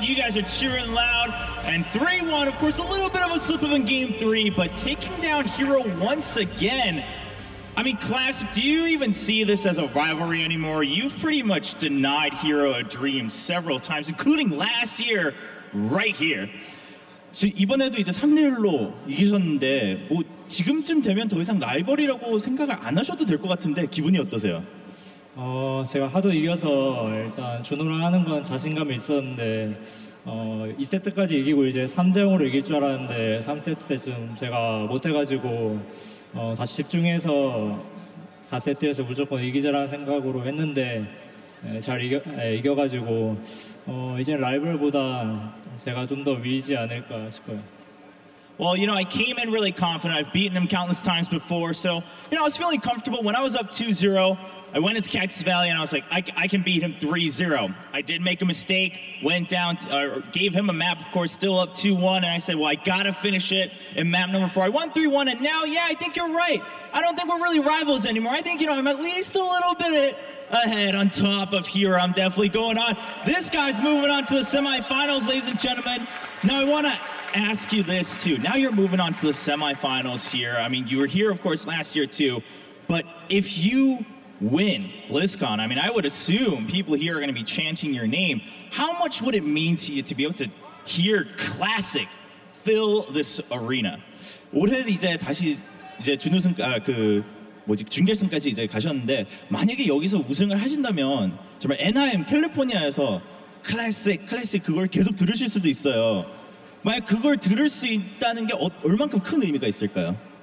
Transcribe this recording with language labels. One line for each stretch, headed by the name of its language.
English: You guys are cheering loud. And 3-1, of course, a little bit of a slip up in Game 3, but taking down Hero once again. I mean, Classic, do you even see this as a rivalry anymore? You've pretty much denied Hero a dream several times, including last year, right here.
Korean: 이번에도 이제 3대1로 이기셨는데 뭐 지금쯤 되면 더 이상 라이벌이라고 생각을 안 하셔도 될 것 같은데 기분이 어떠세요? 제가 하도 이겨서 일단 준우랑 하는 건 자신감이 있었는데 2세트까지 이기고 이제 3대0으로 이길 줄 알았는데 3세트 때쯤 제가 못해가지고 다시 집중해서 4세트에서 무조건 이기자라는 생각으로 했는데 잘 이겨가지고 이제 라이벌보다 제가 좀 더 위이지 않을까 싶어요.
English: Well, you know, I came in really confident. I've beaten him countless times before, so, you know, I was feeling comfortable. When I was up 2-0, I went into Cactus Valley and I was like, I can beat him 3-0. I did make a mistake, went down, gave him a map, of course, still up 2-1, and I said, well, I gotta finish it in map number 4. I won 3-1, and now, yeah, I think you're right. I don't think we're really rivals anymore. I think, you know, I'm at least a little bit ahead on top of her0. I'm definitely going on. This guy's moving on to the semifinals, ladies and gentlemen. Now I want to ask you this too. Now you're moving on to the semifinals here. I mean, you were here, of course, last year too. But if you win BlizzCon, I mean, I would assume people here are going to be chanting your name. How much would it mean to you to be able to hear Classic fill this arena?
Korean: 올해 이제 다시 이제 준우승 준결승까지 이제 가셨는데 만약에 여기서 우승을 하신다면 정말 NIM 캘리포니아에서 클래식 그걸 계속 들으실 수도 있어요. 만약 그걸 들을 수 있다는 게 얼만큼 큰 의미가 있을까요?